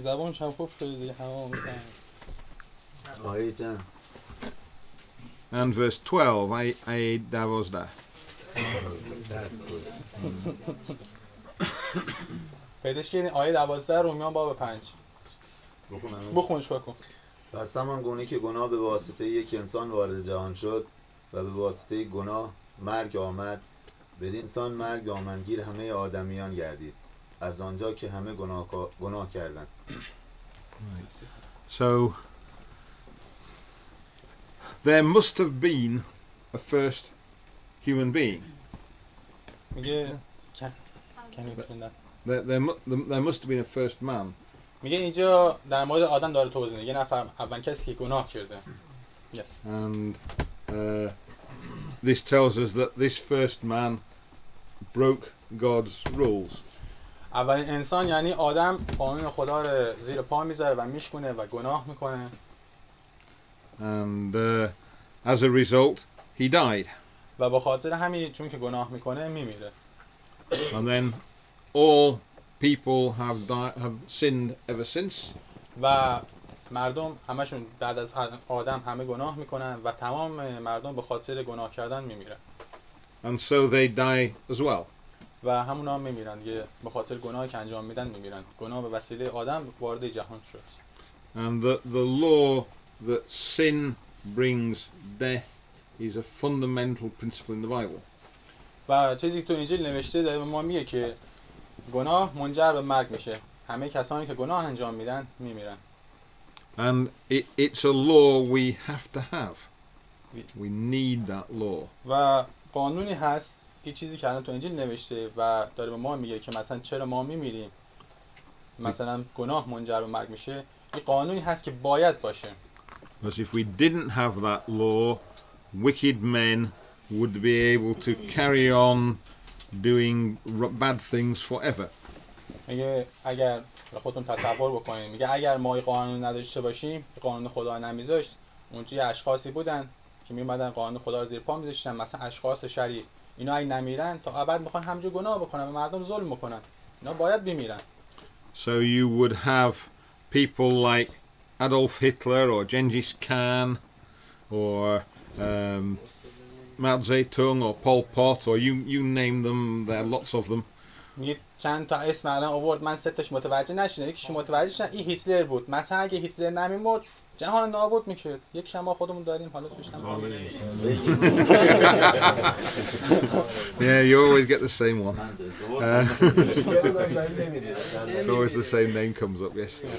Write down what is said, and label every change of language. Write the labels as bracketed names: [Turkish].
[Persian] زبانش هم خوب شده دیگه، همه میفهمن. آیه چند؟ [English] And verse 12, [Persian] آیه 12. پیداش کردین آیه 12 رومیان باب 5. بخونش بکن. پس همان گونه که گناه به واسطه یک انسان وارد جهان شد و به واسطه گناه مرگ آمد، بدین سان مرگ دامنگیر همه آدمیان گردید، از آنجا که همه گناه کردند. [English] So there must have been a first human being. [Persian] میگه [English] can you explain that? There must have been a first man. [Persian] میگه اینجا در مورد آدم داره توضیح میده. یه نفر اول کسی که گناه کرده. [English] Yes. And this tells us that this first man broke God's rules. [Persian] اولین انسان یعنی آدم قانون خدا رو زیر پا میذاره و میشکنه و گناه میکنه. [English] And as a result he died. [Persian] و با خاطر همین چون که گناه میکنه میمیره. [English] And then all people have sinned ever since. [Persian] و مردم همشون بعد از آدم همه گناه میکنن و تمام مردم به خاطر گناه کردن میمیرن. [English] And so they die as well. [Persian] و همونا هم میمیرن دیگه، به خاطر گناهی که انجام میدن میمیرن. گناه به وسیله آدم وارد جهان شد. [English] And the law that sin brings death is a fundamental principle in the Bible. [Persian] و چیزی تو انجیل نوشته داره به ما میگه که گناه منجر به مرگ میشه. همه کسانی که گناه انجام میدن میمیرن. [English] And it's a law we have to have. We need that law. [Persian] و قانونی هست، این چیزی که الان تو انجیل نوشته و داره به ما میگه که مثلا چرا ما میمیریم، مثلا گناه منجر به مرگ میشه. این قانونی هست که باید باشه. [English] Because if we didn't have that law, wicked men would be able to carry on doing bad things forever. [Persian] میگه اگر خودتون تصور بکنید، میگه اگر ما این قانون نداشته باشیم، قانون خدا نمیذاشت، اونجا اشخاصی بودن که میومدن قانون خدا رو زیر پا میذاشتن، مثلا اشخاص شریر، اینا اگه نمیرن تا ابد میخوان همونجا گناه بکنن و مردم ظلم میکنن، اینا باید بمیرن. [English] So you would have people like Adolf Hitler or Genghis Khan or Mao Zedong or Pol Pot or you name them, there are lots of them. [Persian] میگه چند تا اسم الان آورد، من سه تاش متوجه نشدم. یکیش متوجه شدم، این هیتلر بود. مثلا اگه هیتلر نمیمرد جهان نابود میشد. یکیش ما خودمون داریم، حالا اسمش [English] Yeah, you always get the same one. It's always the same name comes up, yes.